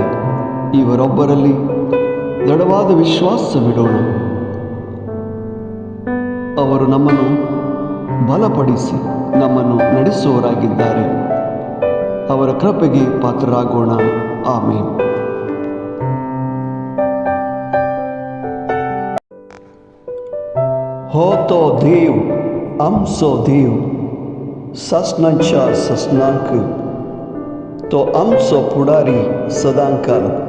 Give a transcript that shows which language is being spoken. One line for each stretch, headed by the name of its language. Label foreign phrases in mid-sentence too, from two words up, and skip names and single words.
Kannada: ಇವರೊಬ್ಬರಲ್ಲಿ ದೃಢವಾದ ವಿಶ್ವಾಸವಿಡೋಣ. ಅವರು ನಮ್ಮನ್ನು ಬಲಪಡಿಸಿ ನಮ್ಮನ್ನು ನಡೆಸುವವರಾಗಿದ್ದಾರೆ. ಅವರ ಕೃಪೆಗೆ ಪಾತ್ರರಾಗೋಣ. ಆಮೇನ್.
Konkani: हो तो देव आमचो देव, ससनांच्या ससनांक तो आमचो पुढारी सदांकाल.